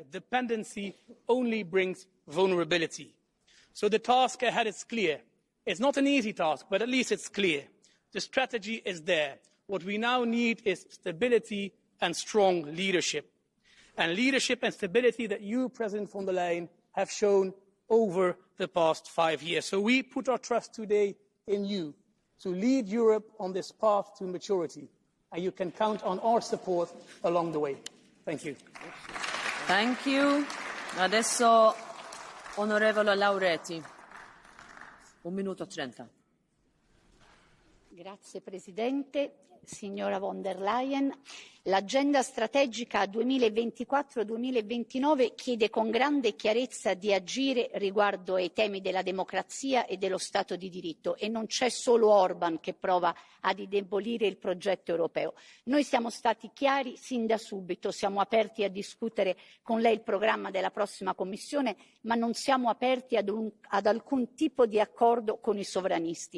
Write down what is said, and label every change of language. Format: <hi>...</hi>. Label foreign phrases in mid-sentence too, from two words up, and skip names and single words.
<en>Dependency only brings vulnerability. So the task ahead is clear. It's not an easy task, but at least it's clear. The strategy is there. What we now need is stability and strong leadership. And leadership and stability that you, President von der Leyen, have shown over the past 5 years. So we put our trust today in you to lead Europe on this path to maturity. And you can count on our support along the way. Thank you. Thank you.</en> <it>Adesso, onorevole Lauretti. 1 minuto 30. Grazie Presidente. Signora von der Leyen, l'agenda strategica 2024-2029 chiede con grande chiarezza di agire riguardo ai temi della democrazia e dello Stato di diritto, e non c'è solo Orban che prova ad indebolire il progetto europeo. Noi siamo stati chiari sin da subito, siamo aperti a discutere con lei il programma della prossima Commissione, ma non siamo aperti ad alcun tipo di accordo con i sovranisti.</it>